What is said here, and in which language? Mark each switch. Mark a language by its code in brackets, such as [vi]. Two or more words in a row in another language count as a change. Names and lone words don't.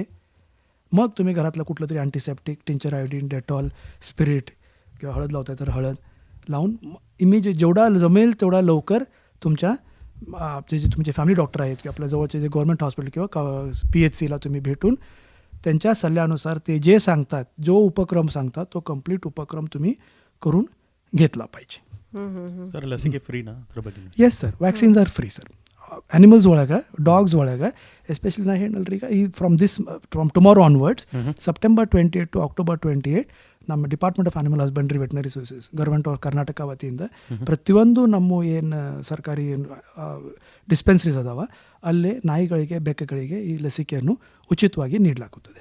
[mr] मग तुम्ही घरातलं कुठलं तरी [en] antiseptic, tincture iodine, Dettol, spirit [mr] किंवा हळद लावताय तर हळद लावून इमिजिएट जेवढा जमेल तेवढा लवकर तुमच्या जे तुमचे [en] family doctor [mr] आहेत किंवा आपल्या जवळचे जे [en] government hospital [mr] किंवा PHCला तुम्ही भेटून त्यांच्या सल्ल्यानुसार ते जे सांगतात, जो उपक्रम सांगतात तो कंप्लीट उपक्रम तुम्ही करून घेतला पाहिजे. [kn] ಸರ್ ಲಸಿಕೆ ಫ್ರೀನಾ ಅದ್ರ ಬಗ್ಗೆ? [en] yes sir, vaccines are free sir. [kn] ಆ್ಯನಿಮಲ್ಸ್ ಒಳಗೆ, ಡಾಗ್ಸ್ ಒಳಗೆ ಎಸ್ಪೆಷಲಿ ನಾ ಹೇಳಲ್ರಿ ಈಗ ಈ [en] from tomorrow onwards September 28 to October 28 [kn] ನಮ್ಮ ಡಿಪಾರ್ಟ್ಮೆಂಟ್ ಆಫ್ ಆನಿಮಲ್ ಹಸ್ಬೆಂಡ್ರಿ ವೆಟನರಿ ಸರ್ವಿಸಸ್ ಗೌರ್ಮೆಂಟ್ ಆಫ್ ಕರ್ನಾಟಕ ವತಿಯಿಂದ ಪ್ರತಿಯೊಂದು ನಮ್ಮ ಏನು ಸರ್ಕಾರಿ ಡಿಸ್ಪೆನ್ಸರೀಸ್ ಅದಾವ ಅಲ್ಲೇ ನಾಯಿಗಳಿಗೆ, ಬೆಕ್ಕಗಳಿಗೆ ಈ ಲಸಿಕೆಯನ್ನು ಉಚಿತವಾಗಿ ನೀಡಲಾಗುತ್ತದೆ.